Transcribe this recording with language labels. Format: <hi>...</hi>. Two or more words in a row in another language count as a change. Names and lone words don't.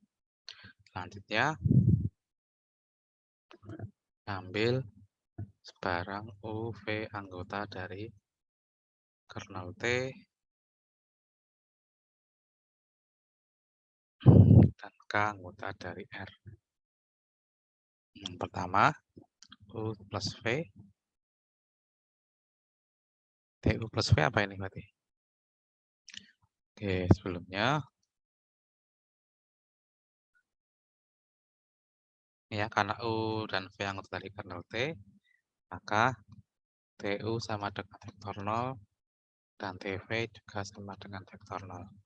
<id>Selanjutnya, ambil sebarang UV anggota dari kernel T dan K anggota dari R. Yang pertama, U plus V. TU plus V apa ini berarti? Oke, sebelumnya, ya karena U dan V anggota dari kernel T, maka TU sama dengan vektor 0 dan TV juga sama dengan vektor 0.</id>